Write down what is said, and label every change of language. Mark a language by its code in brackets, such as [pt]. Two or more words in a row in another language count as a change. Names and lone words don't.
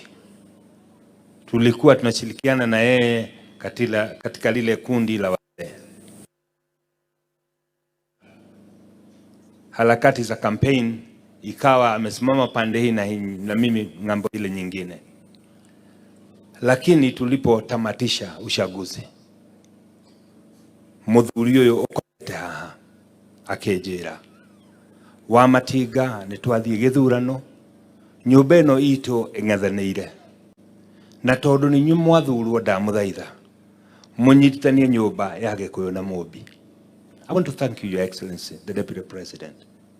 [sw] Tulikuwa tunashirikiana na yeye katika lile kundi la wazee. Harakati za campaign ikawa amesimama pande hii na mimi ngambo ile nyingine. Lakini tulipotamatisha uchaguzi, [ki] muthuri uyu ukote haha akejera wa matiga nitwathie githurano, nyumba ino itu ing'ethaneire na tondu ni nyumu mwathurwo ndamuthaitha munyitithanie nyumba ya Gikuyu na Mumbi. [en] I want to thank you, Your Excellency, the Deputy President.